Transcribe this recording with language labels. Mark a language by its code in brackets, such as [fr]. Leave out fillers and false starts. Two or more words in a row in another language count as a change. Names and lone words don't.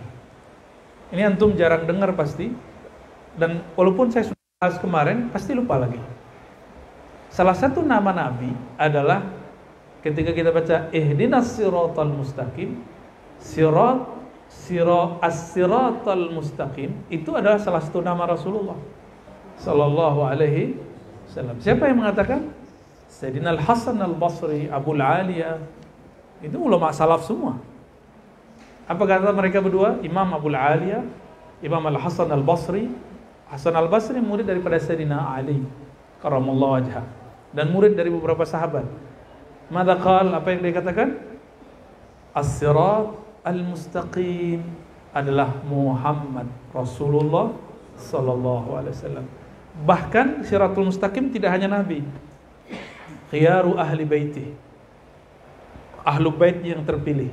[id] Ini antum jarang dengar pasti. Dan walaupun saya sudah bahas kemarin, pasti lupa lagi. Salah satu nama nabi adalah ketika kita baca [ar] اهدنا الصراط المستقيم، الصراط المستقيم, [id] itu adalah salah satu nama Rasulullah [ar] صلى الله عليه وسلم. [id] Siapa yang mengatakan? Sayyidina Al-Hasan Al-Basri, Abul Aliyah. Itu ulama salaf semua. Apa kata mereka berdua? Imam Abul Aliyah, Imam Al-Hasan Al-Basri. Hasan Al-Basri murid daripada Sayyidina Ali [ar] كرم الله وجهه, [id] dan murid dari beberapa sahabat. [ar] ماذا قال, [id] apa yang dia katakan? [ar] الصراط المستقيم [id] adalah Muhammad Rasulullah [ar] صلى الله عليه وسلم. [id] Bahkan [ar] صراط المستقيم [id] tidak hanya nabi, [ar] خيار أهل بيتي، أهل بيت [id] yang terpilih.